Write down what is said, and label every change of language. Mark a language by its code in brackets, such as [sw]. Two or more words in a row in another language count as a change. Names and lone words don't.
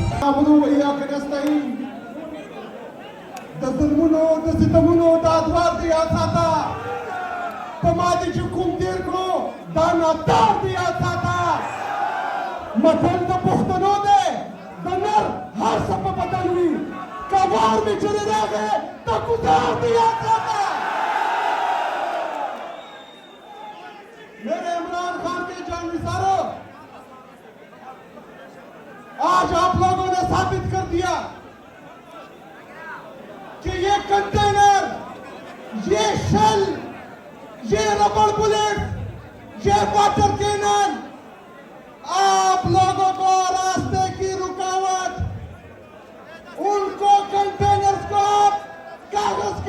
[ar] نعبدو و ایاک نستعین [ps] د ظلمونو د ستمونو د ادوار د یاد ساته په ما دې چې کوم تېر کړو دا ناتار د یاد ساته متل د پښتنو دی د نر هر څه په بدل وي که وار مې چرې راغی د ګزار د یاد ساته [ur] میرے عمران خان کے جانثاروں آج آپ لوگوں نے ثابت کر دیا کہ یہ کنٹینر یہ شل یہ ربڑ بلیٹ یہ واٹر کینن آپ لوگوں کو راستے کی رکاوٹ ان کو کنٹینرز کو آپ کاغذ کی